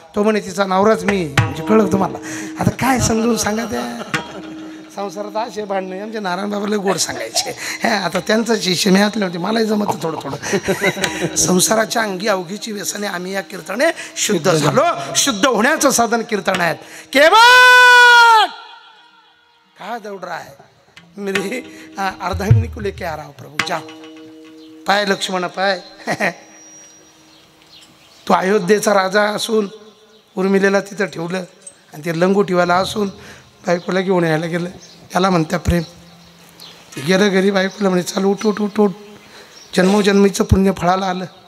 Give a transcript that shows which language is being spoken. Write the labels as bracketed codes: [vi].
[mr] तो म्हणे तिचा नवराच मी. म्हणजे कळलं तुम्हाला? आता काय समजून सांगा. त्या संसारात असे भांडणे आमच्या नारायण बाबाला गोड सांगायचे. आता त्यांचं शिष्य मी हातले होते, मलाही जमत थोडं. संसाराच्या अंगी अवघीची व्यसने आम्ही या कीर्तने शुद्ध झालो. शुद्ध होण्याचं साधन कीर्तन आहेत. [hi] केवळ काय दौड रहा है मेरी अर्धांगिनी को लेके आ रहा हूं प्रभु. [mr] जा पाय लक्ष्मण पाय. तो अयोध्येचा राजा असून उर्मिलेला तिथं ठेवलं आणि ते लंगोटीवाला असून बायकोला घेऊन यायला गेलं. त्याला म्हणत्या प्रेम. गेलं घरी, बायकोला म्हणे चाल उठ उठ उठ उठ. जन्मोजन्मीचं पुण्य फळाला आलं.